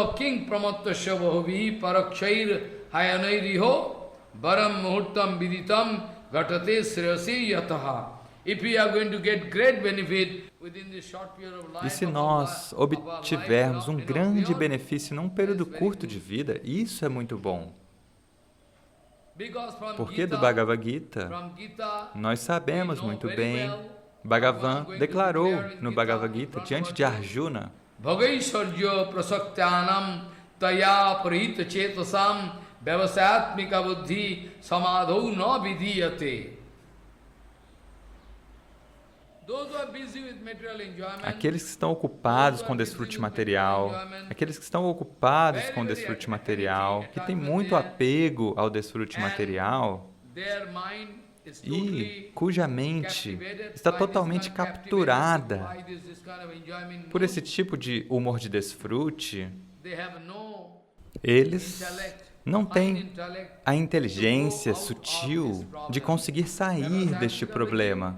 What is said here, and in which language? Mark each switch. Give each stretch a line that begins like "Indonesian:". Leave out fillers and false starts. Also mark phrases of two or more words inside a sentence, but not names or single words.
Portuguese: E se nós obtivermos um grande benefício num período curto de vida, isso é muito bom. Porque do Bhagavad Gita, nós sabemos muito bem, Bhagavan declarou no Bhagavad Gita, diante de Arjuna,
Sanskrit: भोगैश्वर्य प्रसक्तानां तया अपहृत चेतसाम् व्यवसायात्मिका बुद्धिः समाधौ न विधीयते.
Portuguese: Aqueles que estão ocupados com desfrute material, aqueles que estão ocupados com desfrute material, que têm muito apego ao desfrute material e cuja mente está totalmente capturada por esse tipo de humor de desfrute, eles não têm a inteligência sutil de conseguir sair deste problema.